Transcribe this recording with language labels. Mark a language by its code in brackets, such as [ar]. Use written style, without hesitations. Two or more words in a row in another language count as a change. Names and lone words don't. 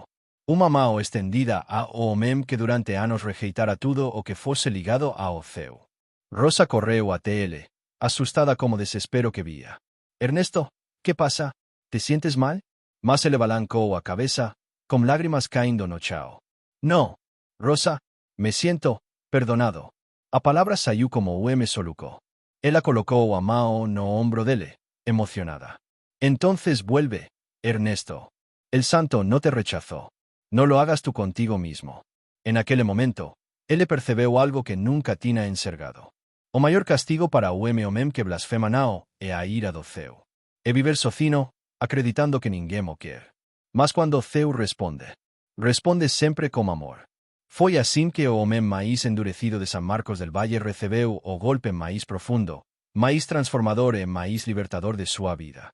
[pt] Uma mão estendida ao homem que durante anos rejeitara tudo o que fosse ligado ao céu. Rosa correu até ele, assustada como desespero que via. [es] Ernesto, que passa? Te sientes mal? [pt] Mas ele balancou a cabeça, com lágrimas caindo no chão. Não, [es] Rosa, me siento perdonado. [pt] A palavra saiu como o solucou. Ela colocou a mão no ombro dele, emocionada. [es] Entonces vuelve, Ernesto. El santo no te rechazó. No lo hagas tú contigo mismo. [pt] En aquele momento, ele percebeu algo que nunca tinha enxergado. O maior castigo para o homem que blasfema não é a ira do céu. É viver sozinho, acreditando que ninguém o quer. Mas quando o céu responde sempre com amor. Foi assim que o homem mais endurecido de San Marcos del Valle recebeu o golpe mais profundo, mais transformador e mais libertador de sua vida.